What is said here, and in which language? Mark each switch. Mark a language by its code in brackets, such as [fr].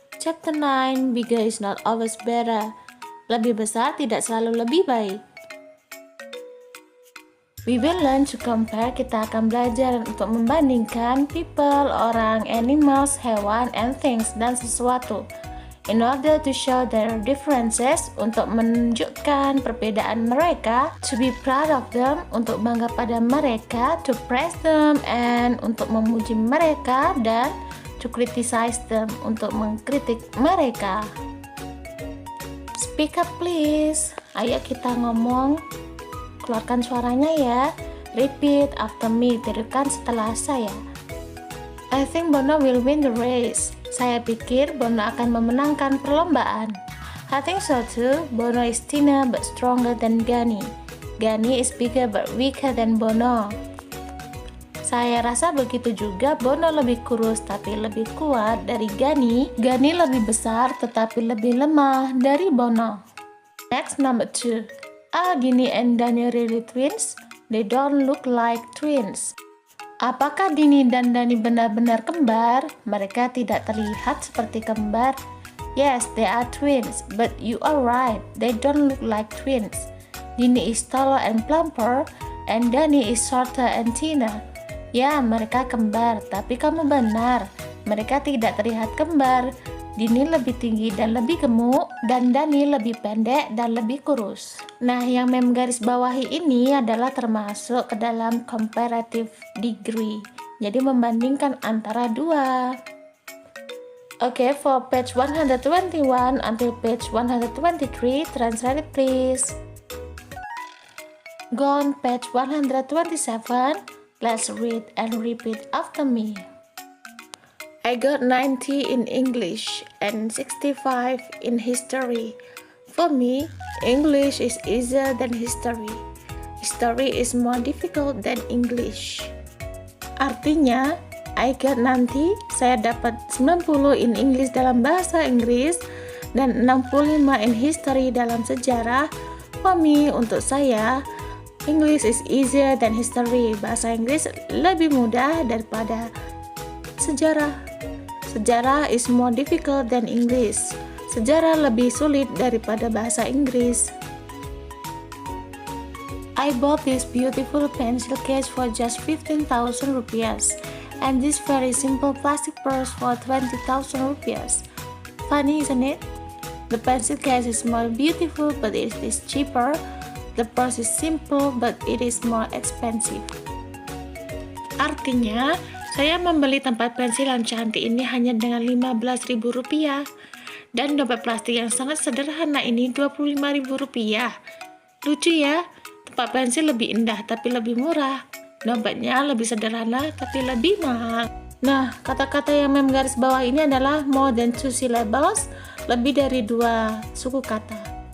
[en] Chapter 9, bigger is not always better. [id] Lebih besar tidak selalu lebih baik. [en] We will learn to compare. [id] Kita akan belajar untuk membandingkan people, orang, animals, hewan, [en] and things, [id] dan sesuatu. [en] In order to show their differences, [id] untuk menunjukkan perbedaan mereka, [en] to be proud of them, [id] untuk bangga pada mereka, [en] to praise them, and [id] untuk memuji mereka, dan [en] to criticize them, [id] untuk mengkritik mereka. [en] Speak up please. [id] Ayo kita ngomong. Keluarkan suaranya ya. [en] Repeat after me. [id] Tirukan setelah saya. [en] I think Bono will win the race. [id] Saya pikir Bono akan memenangkan perlombaan. [en] I think so too. Bono is thinner but stronger than Gani. Gani is bigger but weaker than Bono. [id] Saya rasa begitu juga. Bono lebih kurus tapi lebih kuat dari Gani. Gani lebih besar tetapi lebih lemah dari Bono. [en] Next, number 2. Are Dini and Dani really twins? They don't look like twins. [id] Apakah Dini dan Dani benar-benar kembar? Mereka tidak terlihat seperti kembar. [en] Yes, they are twins, but you are right. They don't look like twins. Dini is taller and plumper, and Dani is shorter and thinner. [id] Ya, mereka kembar, tapi kamu benar. Mereka tidak terlihat kembar. Dini lebih tinggi dan lebih gemuk, dan Dani lebih pendek dan lebih kurus. Nah, yang mem garis bawahi ini adalah termasuk ke dalam comparative degree. Jadi membandingkan antara 2. [en] Okay, for page 121 until page 123, translate it please. Go on page 127. Let's read and repeat after me. I got 90 in English and 65 in history. For me, English is easier than history. History is more difficult than English. [id] Artinya, [en] I got 90, [id] saya dapat 90 in English dalam bahasa Inggris dan 65 in history dalam sejarah. [en] For me, [id] untuk saya, [en] English is easier than history. [id] Bahasa Inggris lebih mudah daripada sejarah. Sejarah [en] is more difficult than English. [id] Sejarah lebih sulit daripada bahasa Inggris. [en] I bought this beautiful pencil case for just 15,000 rupiahs and this very simple plastic purse for 20,000 rupiahs. Funny, isn't it? The pencil case is more beautiful but it is cheaper. The purse is simple but it is more expensive. [id] Artinya, saya membeli tempat pensil yang cantik ini hanya dengan 15.000 rupiah. Dan dompet plastik yang sangat sederhana ini Rp25.000. Lucu ya, tempat pensil lebih indah tapi lebih murah. Dompetnya lebih sederhana tapi lebih mahal. Nah, kata-kata yang menggaris bawah ini adalah more than 2 syllables, lebih dari 2 suku kata.